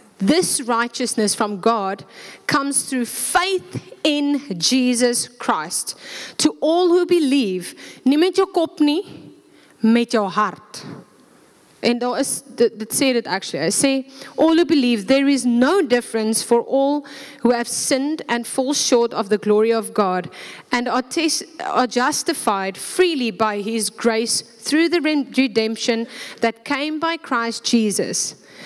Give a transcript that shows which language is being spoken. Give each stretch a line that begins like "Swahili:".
English: This righteousness from God comes through faith in Jesus Christ. To all who believe,
Afrikaans: nie met jou kop nie, met jou hart. En daar is, dit sê dit
English: actually, I say, all who believe, there is no difference, for all who have sinned and fall short of the glory of God, and are justified freely by his grace through the redemption that came by Christ Jesus.